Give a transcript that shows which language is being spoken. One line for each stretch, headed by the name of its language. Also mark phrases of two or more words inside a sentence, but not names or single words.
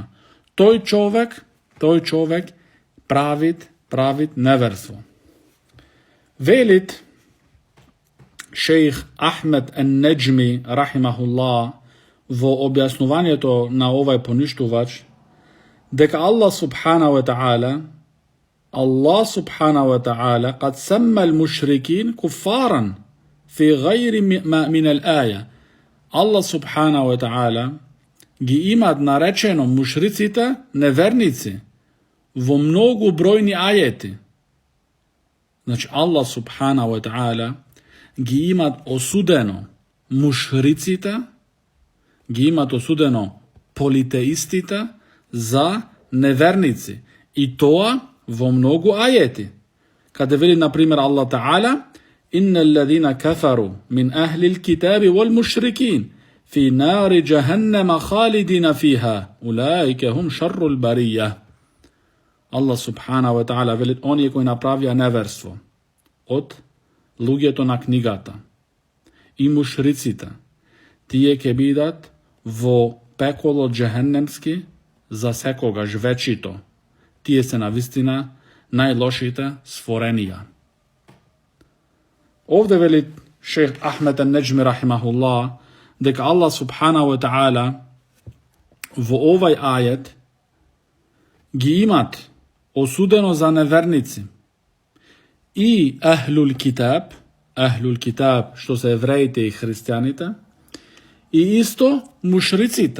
Macedonian: Тој човек правит неверство. Велит шејх Ахмед ан-Неџми рахимахуллах во објаснувањето на овај поништувач дека
Arabic: الله سبحانه وتعالى قد سمى المشركين كفارا في غير من الآية. الله سبحانه وتعالى
Macedonian: ги имат наречено мушриците неверници во многу бројни ајети. Значи
Arabic: الله سبحانه وتعالى
Macedonian: ги имат осудено мушриците, ги имат осудено политеистите за неверници, и тоа во многу ајети, каде вели на пример
Arabic: الله تعالى: إن الذين كفروا من أهل الكتاب والمشركين في نار جهنم خالدين فيها أولئك هم شر البرية. الله سبحانه وتعالى
Macedonian: вели оние кои направија неверство од луѓето на книгата и мушриците, тие ќе бидат во пеколот джехеннемски за секогаш вечито. Тие се навистина најлошите створенија. Овде вели шејх Ахмед ан-Неџми рахимахуллах дека
Arabic: الله سبحانه وتعالى
Macedonian: во овај ајет ги имат осудено за неверници и
Arabic: أهل الكتاب
Macedonian: што се евреите и христијаните, и исто мушриците.